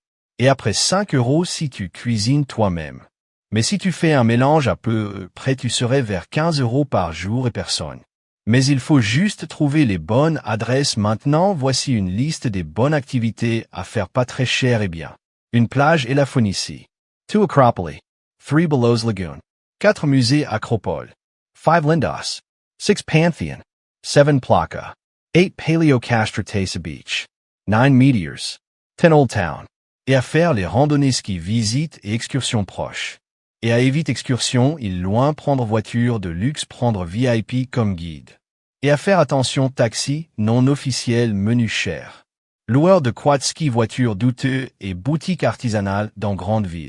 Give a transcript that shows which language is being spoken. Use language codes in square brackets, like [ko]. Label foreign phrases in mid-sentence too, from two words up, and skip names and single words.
[fr] Et après 5 € si tu cuisines toi-même. Mais si tu fais un mélange à peu près, tu serais vers 15 € par jour et personne. Mais il faut juste trouver les bonnes adresses. Maintenant, voici une liste des bonnes activités à faire pas très cher et bien. Une plage et la Phoenicie. 2 Acropolis. 3 Belows Lagoon. 4 musées Acropole. 5 Lindos. 6 Pantheon. 7 Plaka. 8 Paleocastro Beach. 9 Meteors. 10 Old Town. Et à faire les randonnées ski, visites et excursions proches. Et à éviter excursions, il loin prendre voiture de luxe, prendre VIP comme guide. Et à faire attention taxi, non officiel, menu cher. Loueur de quad ski, voiture douteux et boutique artisanale dans grande ville.